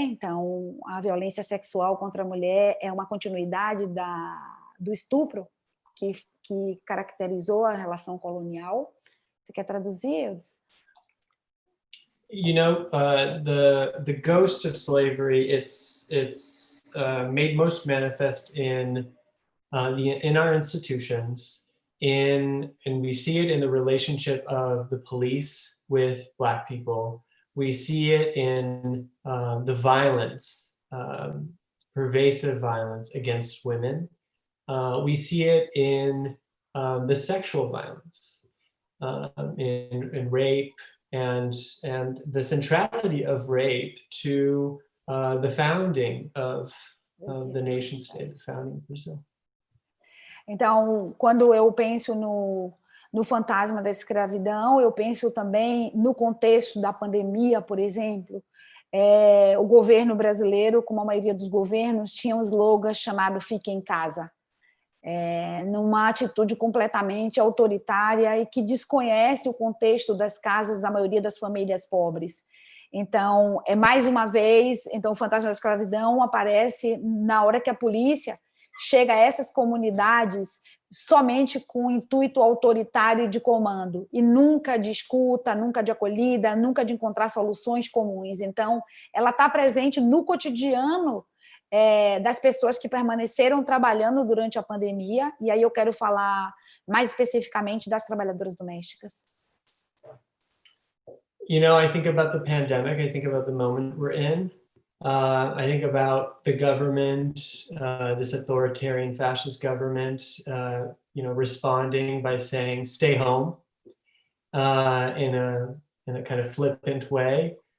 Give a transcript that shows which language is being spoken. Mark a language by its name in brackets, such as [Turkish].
[Portuguese] Então, a violência sexual contra a mulher é uma continuidade do estupro que caracterizou a relação colonial. Você quer traduzir, Eudes? [English] The ghost of slavery, it's made most manifest in our institutions, and we see it in the relationship of the police with Black people. We see it in the violence, pervasive violence against women. We see it in the sexual violence, in rape, and the centrality of rape to the founding of the nation state, the founding of Brazil. [Portuguese] Então, quando eu penso no fantasma da escravidão, eu penso também no contexto da pandemia, por exemplo. O governo brasileiro, como a maioria dos governos, tinha um slogan chamado "Fique em casa", numa atitude completamente autoritária e que desconhece o contexto das casas da maioria das famílias pobres. Então, mais uma vez, o fantasma da escravidão aparece na hora que a polícia chega a essas comunidades somente com o intuito autoritário de comando, e nunca de escuta, nunca de acolhida, nunca de encontrar soluções comuns. Então, ela está presente no cotidiano das pessoas que permaneceram trabalhando durante a pandemia, e aí eu quero falar mais especificamente das trabalhadoras domésticas. [English] I think about the pandemic, I think about the moment we're in. I think about the government, this authoritarian fascist government, responding by saying, stay home, in a kind of flippant way.